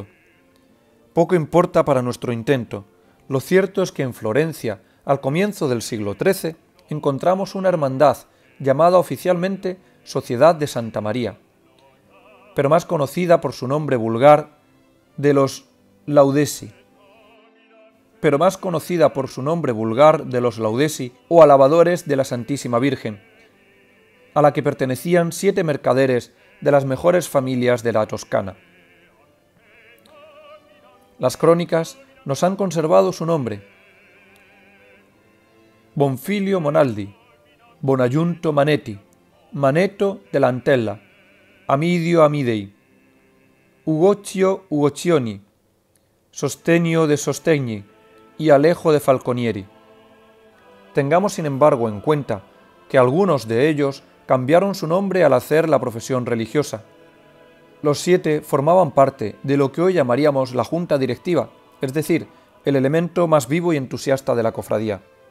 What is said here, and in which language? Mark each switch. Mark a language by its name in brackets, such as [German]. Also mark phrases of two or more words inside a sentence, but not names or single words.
[Spanish] Poco importa para nuestro intento. Lo cierto es que en Florencia, al comienzo del siglo XIII, encontramos una hermandad llamada oficialmente Sociedad de Santa María, pero más conocida por su nombre vulgar de los Laudesi, o alabadores de la Santísima Virgen, a la que pertenecían 7 mercaderes de las mejores familias de la Toscana. Las crónicas nos han conservado su nombre: Bonfilio Monaldi, Bonaiunto Manetti, Maneto dell'Antella, Amidio Amidei, Ugocio Ugocioni, Sostenio de Sostegni y Alejo de Falconieri. Tengamos sin embargo en cuenta que algunos de ellos cambiaron su nombre al hacer la profesión religiosa. Los 7 formaban parte de lo que hoy llamaríamos la junta directiva, es decir, el elemento más vivo y entusiasta de la cofradía.